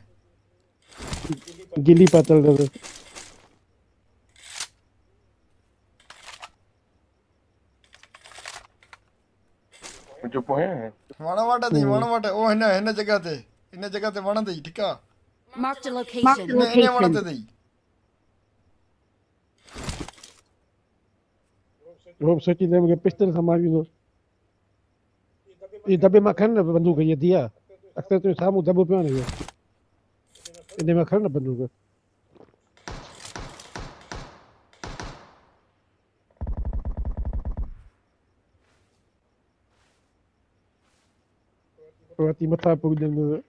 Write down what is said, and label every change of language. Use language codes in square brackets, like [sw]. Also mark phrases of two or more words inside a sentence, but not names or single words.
[sd] गिली पातल अथसि मुंहिंजो पोयां वण वटि अथई वण वटि ओ हिन जॻह ते वण अथई ठीकु आहे [en] Marked a location. [sd] इन वण ते अथई वो सोची ले मूंखे पिस्टल सां मारींदो ये दॿे मां खण न बंदूक इहा दिया अक्सर तुंहिंजे साम्हूं दॿो पियो आहे न इहो इन मां खण न बंदूक वती मथां पुॼंदो